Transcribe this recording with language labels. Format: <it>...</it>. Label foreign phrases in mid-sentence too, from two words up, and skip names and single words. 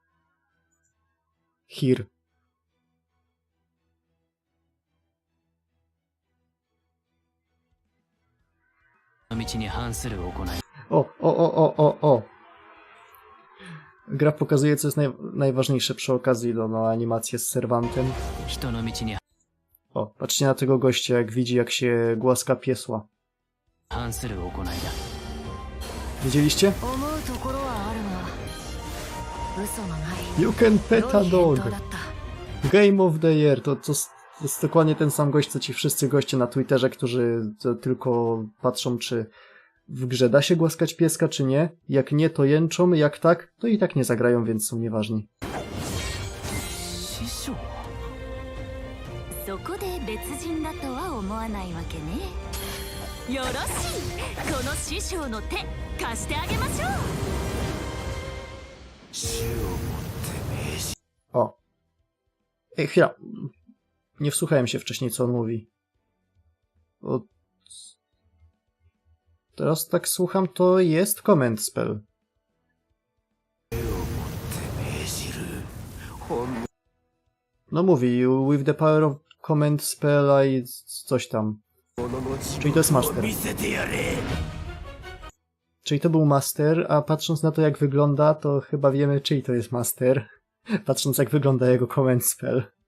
<en>Here. O.</en> <pl>Gra pokazuje, co jest najważniejsze przy okazji do animację z serwantem. O, patrzcie na tego gościa, jak widzi, jak się głaska piesła. Widzieliście?</pl> <en>You can pet a dog. Game of the Year.</en> <pl>To jest dokładnie ten sam gość, co ci wszyscy goście na Twitterze, którzy tylko patrzą, czy w grze da się głaskać pieska, czy nie. Jak nie, to jęczą. Jak tak, to i tak nie zagrają, więc są nieważni.</pl> <ja>そこで別人だとは思わないわけね。よろしい、この師匠の手貸してあげましょう。</ja> <pl>O. Ej, chwila. Nie wsłuchałem się wcześniej, co on mówi. O. Teraz tak słucham, to jest</pl> <en>command spell.</en> <pl>No mówi,</pl> <en>with the power of command spell</en> <pl>i coś tam. Czyli to jest master. Czyli to był master, a patrząc na to, jak wygląda, to chyba wiemy, czyj to jest master. Patrząc, jak wygląda jego</pl> <en>command spell.</en>